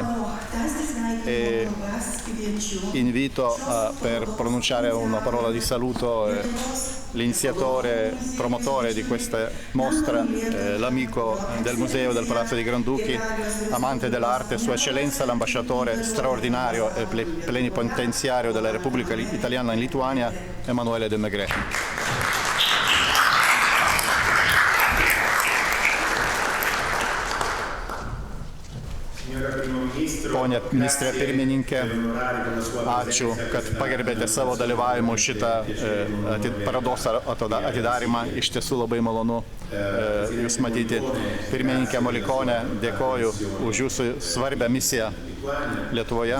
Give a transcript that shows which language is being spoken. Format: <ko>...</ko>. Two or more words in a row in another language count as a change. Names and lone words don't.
<it>E invito per pronunciare una parola di saluto l'iniziatore, promotore di questa mostra, l'amico del Museo del Palazzo dei Granduchi, amante dell'arte, Sua Eccellenza l'ambasciatore straordinario e plenipotenziario della Repubblica Italiana in Lituania, Emanuele De Maigret.</it> <lt>Pone ministrė pirmininkė, ačiū, kad pagerbėte savo dalyvavimu šitą parodos atidarymą. Iš tiesų labai malonu Jūs matyti. Pirmininkė Molikonė, dėkoju už Jūsų svarbią misiją Lietuvoje.</lt>